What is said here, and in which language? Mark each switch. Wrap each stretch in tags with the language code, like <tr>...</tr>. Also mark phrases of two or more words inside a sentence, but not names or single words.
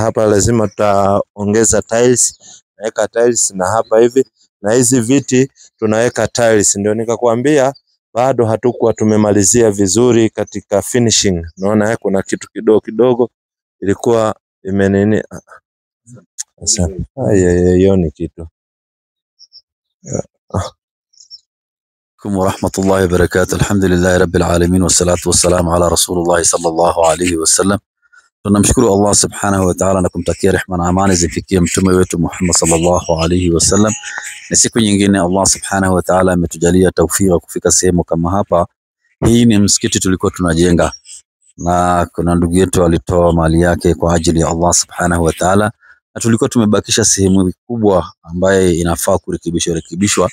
<sw>Hapa lazima tutaongeza tiles, naweka tiles na hapa hivi, na hizi viti tunaweka tiles. Ndio nikakwambia bado hatukuwa tumemalizia vizuri katika finishing. Naona kuna kitu kidogo kidogo ilikuwa imenini. Sasa yoni kitu.</sw> <ar>ورحمة الله وبركاته. الحمد لله رب العالمين والصلاة والسلام على رسول الله صلى الله عليه وسلم.</ar> <sw>tunamshukuru Allah</sw> <ar>سبحانه وتعالى</ar> <sw>na kumtakia rehema na amani zifikie mtume wetu Muhammad</sw> <ar>صلى الله عليه وسلم.</ar> <sw>Na siku nyingine Allah</sw> <ar>سبحانه وتعالى</ar> <sw>ametujalia tawfika kufika sehemu kama hapa. Hii ni msikiti tulikuwa tunajenga, na kuna ndugu yetu alitoa mali yake kwa ajili ya Allah</sw> <ar>سبحانه وتعالى,</ar> <sw>na tulikuwa tumebakisha sehemu kubwa ambaye inafaa kurekebishwa.</sw>